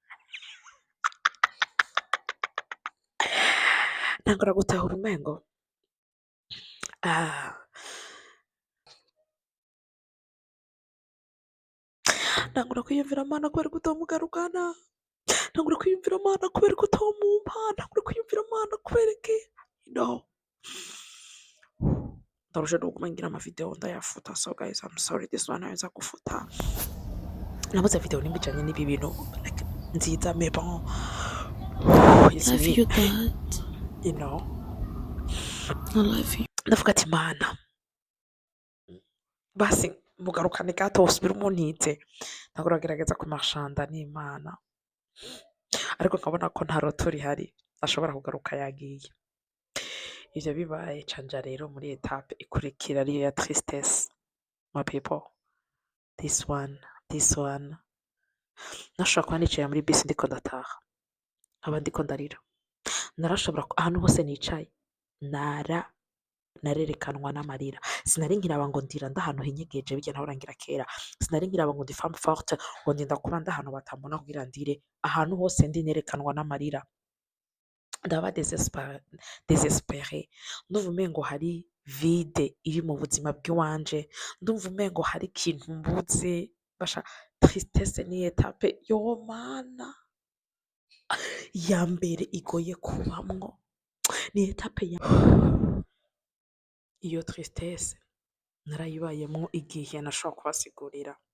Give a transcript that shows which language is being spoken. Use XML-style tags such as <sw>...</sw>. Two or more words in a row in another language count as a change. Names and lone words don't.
<rn>Ntangura gutahura umengo ntangura kwiyumvira mana kubera ko utamugarukana, ntangura kwiyumvira mana kubera ko utamumpa, ntangura kwiyumvira mana kubera iki no. Ndarusha no kuguma ngira amavideo ndayafuta,</rn> <en>so guys I'm sorry this one</en> <sw>naweza kufuta.</sw> <rn>Nabuze video nimba ijanye n'ibi bintu like nziza</rn> <fr>mais bon</fr> <en>Love you, God. you know, I love you.</en> <rn>ndavuga ati mana basi mugarukane gato usubire umuntize, ntangura kugerageza kumarshanda n'Imana, ariko nkabona ko nta roto rihari ashobora kugaruka yagiye. Ivyo bibaye canja rero muri etape ikurikira ariyo ya tristesse.</rn> <en>My people, this one</en> <rn>nashobora kuba nicaye muri bisi ndiko ndataha, nkaba ndiko ndarira, narashobora ahantu hose nicaye narerekanwa n'amarira, sinari nkiraba ngo ndira ndahantu hinyegeje birya nahora ngira kera, sinari nkiraba ngo ndi</rn> <fr>femme forte</fr> <rn>ngo ndinda kuba ndahantu batambona kugira ndire, ahantu hose ndi nerekanwa n'amarira, ndaba désespéré, ndumva umengo hari vide iri mu buzima bw'iwanje, ndumva umengo hari ikintu mbuze. Basha tristesse ni etape yo mana ya mbere igoye kubamwo, ni etape ya iyo tristesse narayibayemwo igihe nashobora kubasigurira.</rn>